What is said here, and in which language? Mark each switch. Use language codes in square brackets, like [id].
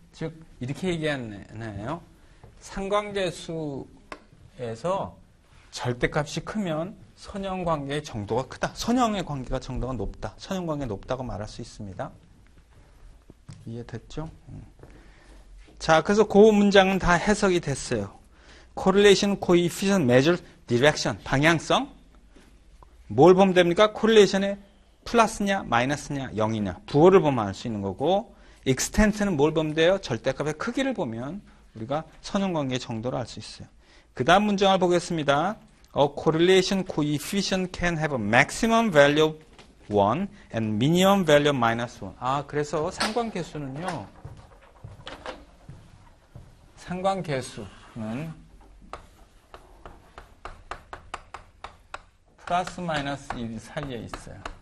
[ko] 즉, 이렇게 얘기하네요. 상관계수에서 절대값이 크면 선형관계의 정도가 크다. 선형의 관계가 정도가 높다. 선형관계가 높다고 말할 수 있습니다. 이해됐죠? 자, 그래서 그 문장은 다 해석이 됐어요. correlation, coefficient, measure, direction, 방향성. 뭘 보면 됩니까? correlation의 플러스냐, 마이너스냐, 0이냐. 부호를 보면 알 수 있는 거고, extent는 뭘 보면 돼요? 절대값의 크기를 보면 우리가 선형관계의 정도를 알 수 있어요. 그 다음 문장을 보겠습니다. [en] A correlation coefficient can have a maximum value of 1 and minimum value of minus 1. [ko] 아, 그래서 상관계수는요. 상관계수는 플러스 마이너스 1 사이에 있어요.